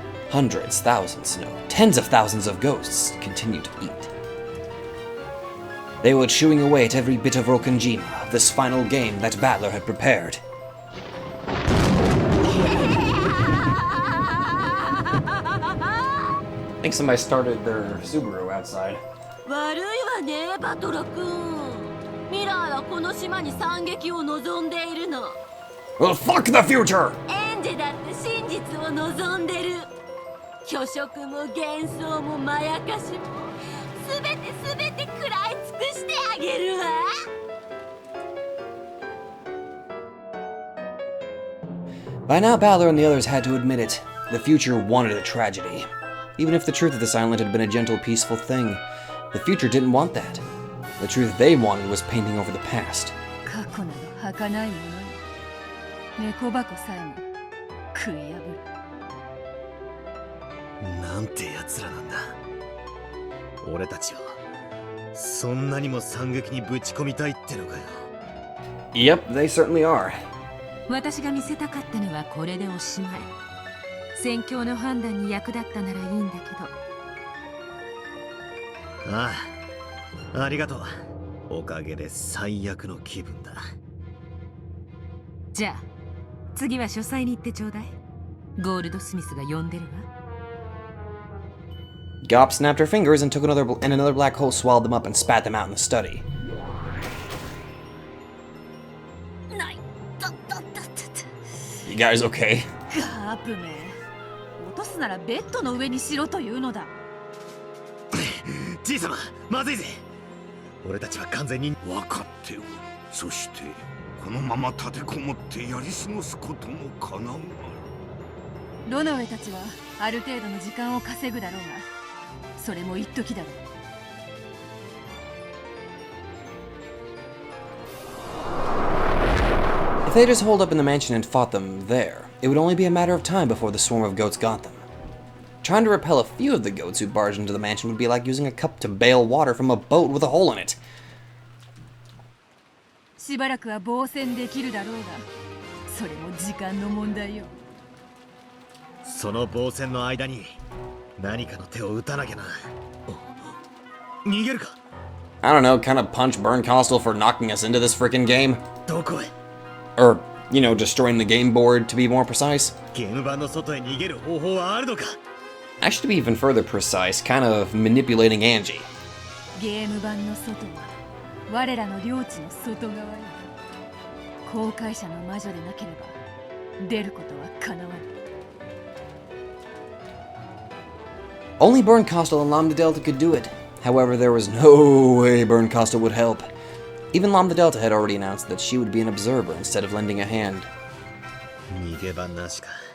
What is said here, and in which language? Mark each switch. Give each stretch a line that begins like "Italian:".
English: Hundreds, thousands, no, tens of thousands of ghosts continued to eat. They were chewing away at every bit of Rokunjima, this final game that Battler had prepared. I think somebody started their Subaru outside.
Japanese: 悪いわね、バトラ君。未来はこの島に惨劇を望んでいるの。
English: Well, fuck the future!
Japanese: エンジェだって真実を望んでる。巨食も幻想もまやかしもすべて食らい尽くしてあげるわ。
English: By now, Battler and the others had to admit it. The future wanted a tragedy. Even if the truth of this island had been a gentle, peaceful thing, the future didn't want that. The truth they wanted was painting over the past.
Japanese: 過去など儚いものよ。猫箱さえも食い破る。なんて奴らなんだ。俺たちをそんなにも惨劇にぶち込みたいってのかよ。
English: Yep, they certainly are.
Japanese: 私が見せたかったのはこれでおしまい。戦況の判断に役立ったならいいんだけど。ああ、ありがとう。おかげで最悪の気分だ。じゃあ次は書斎に行ってちょうだい。ゴールドスミスが呼んでるわ。
English: Gop snapped her fingers and took another black hole swallowed them up and spat them out in the study.
Japanese: ない。
English: You guys okay?
Japanese: ガープめ。落とすならベッドの上にしろというのだ。じいさま、まずいぜ。俺たちは完全に分かっておる。そしてこのまま立てこもってやり過ごすこともかなうまい。ロノウェたちはある程度の時間を稼ぐだろうが、それも一時だろう。
English: If they just holed up in the mansion and fought them there, it would only be a matter of time before the swarm of goats got them. Trying to repel a few of the goats who barged into the mansion would be like using a cup to bail water from a boat with a hole in it.
Japanese: しばらくは防戦できるだろうが、それも時間の問題よ。その防戦の間に何かの手を打たなきゃな。逃げるか。
English: I don't know, kind of punch Burn Costal for knocking us into this freaking game?
Japanese: どこへ
English: Or, you know, destroying the game board, to be more precise.
Japanese: ゲーム版の外へ逃げる方法はあるのか
English: Actually, to be even further precise, kind of manipulating Angie.
Japanese: ゲーム版の外は我らの領地の外側よ。航海者の魔女でなければ出ることは叶わない。
English: Only Burn Costal and Lambda Delta could do it. However, there was no way Burn Costal would help. Even Lambda Delta had already announced that she would be an observer instead of lending a hand.
Japanese: 逃げ場なしか